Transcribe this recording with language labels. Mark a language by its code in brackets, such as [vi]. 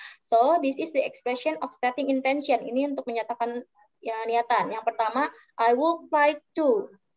[en] So, this is the expression of stating intention. [id] Ini untuk menyatakan ya, niatan. Yang pertama, [en] I would like to.